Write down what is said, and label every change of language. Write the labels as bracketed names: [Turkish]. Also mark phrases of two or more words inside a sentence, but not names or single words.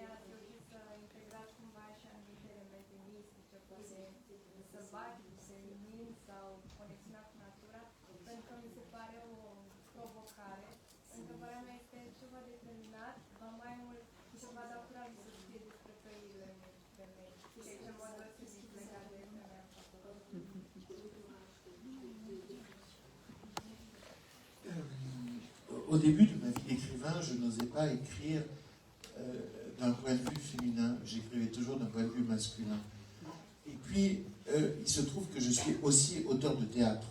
[Romanian] Ați reușit să integrați cumva și anumite elemente mistice, poate sălbatice, feminin sau conexiunea cu natura, pentru că mi se pare o provocare. Întrebarea mea este ce v-a determinat, mai mult ce v-a dat curajul să știe despre trăirile unei femei și ce mod vă simțiți legat de femeia. [French] Au début de ma vie d'écrivain, je n'osais pas écrire d'un point de vue féminin, j'écrivais toujours d'un point de vue masculin. Et puis, il se trouve que je suis aussi auteur de théâtre.